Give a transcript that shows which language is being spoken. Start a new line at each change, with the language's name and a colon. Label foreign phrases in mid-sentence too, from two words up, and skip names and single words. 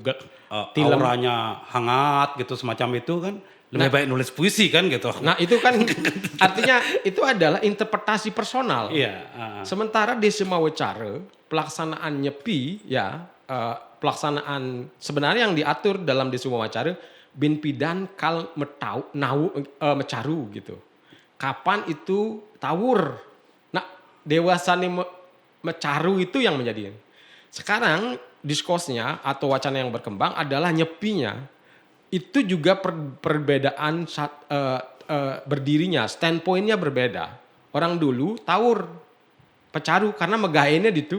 Indonesian: auranya hangat gitu semacam itu kan lebih baik nulis puisi kan gitu. Nah, itu kan artinya itu adalah interpretasi personal. Sementara di Mawacara pelaksanaan nyepi ya, pelaksanaan sebenarnya yang diatur dalam Desa Mawacara
Balinese: bin pidan kal mecaru
Indonesian: gitu. Kapan itu tawur? Nah,
Balinese: dewasane mecaru
Indonesian: itu yang menjadi. Sekarang diskursnya atau wacana yang berkembang adalah nyepinya. Itu juga perbedaan berdirinya, standpointnya berbeda. Orang dulu tawur, pecaru karena megahennya gitu.